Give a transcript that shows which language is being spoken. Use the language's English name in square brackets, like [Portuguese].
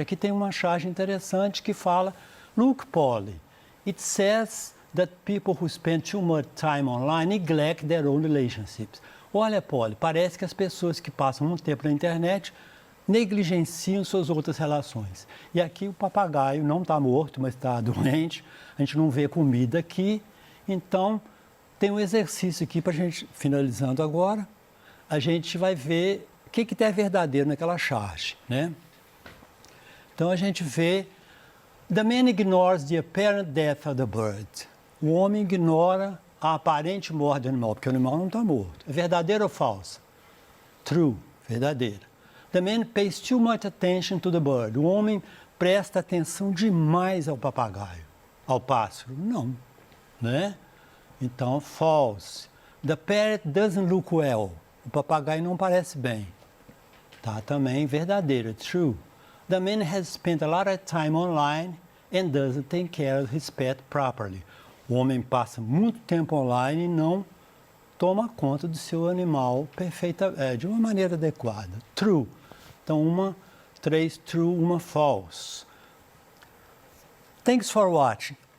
[Portuguese] Aqui tem uma charge interessante que fala: [English] look, Polly, it says that people who spend too much time online neglect their own relationships. [Portuguese] Olha, Polly, parece que as pessoas que passam muito tempo na internet negligenciam suas outras relações. E aqui o papagaio não está morto, mas está doente. A gente não vê comida aqui. Então, tem um exercício aqui para a gente, finalizando agora, a gente vai ver o que é verdadeiro naquela charge, né? Então, a gente vê: [English] the man ignores the apparent death of the bird. [Portuguese] O homem ignora a aparente morte do animal, porque o animal não está morto. É verdadeiro ou falso? True, verdadeira. [English] The man pays too much attention to the bird. [Portuguese] O homem presta atenção demais ao papagaio, ao pássaro. Não, né? Então, false. [English] The parrot doesn't look well. [Portuguese] O papagaio não parece bem. Tá, também verdadeiro, true. [English] The man has spent a lot of time online and doesn't take care of his pet properly. [Portuguese] O homem passa muito tempo online e não toma conta do seu animal de uma maneira adequada. True. Então, 3 true, uma false. [English] Thanks for watching.